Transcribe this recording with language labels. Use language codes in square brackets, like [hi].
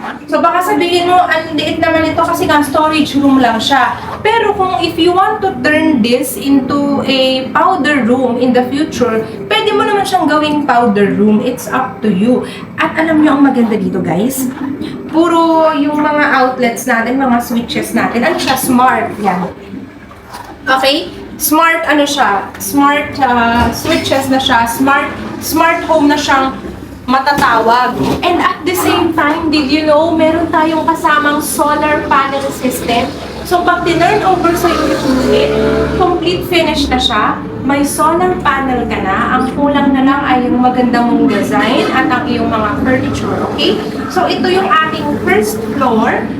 [tl] So baka sabihin mo, ang liit naman ito kasi nga storage room lang siya. Pero kung [en] if you want to turn this into a powder room in the future, [tl] pwede mo naman siyang gawing powder room. [en] It's up to you. [tl] At alam niyo ang maganda dito, guys? Puro yung mga outlets natin, mga switches natin. Ano siya? Smart. Yan. Okay? Smart ano siya? Smart switches na siya. Smart home na siyang matatawag. [en] And at the same time, did you know, [tl] meron tayong kasamang [en] solar panel system [tl] So, pag tinurn over sa yung unit, complete finish na siya, may solar panel ka na, ang kulang na lang ay yung maganda mong design at ang iyong mga furniture, okay? So, ito yung ating first floor.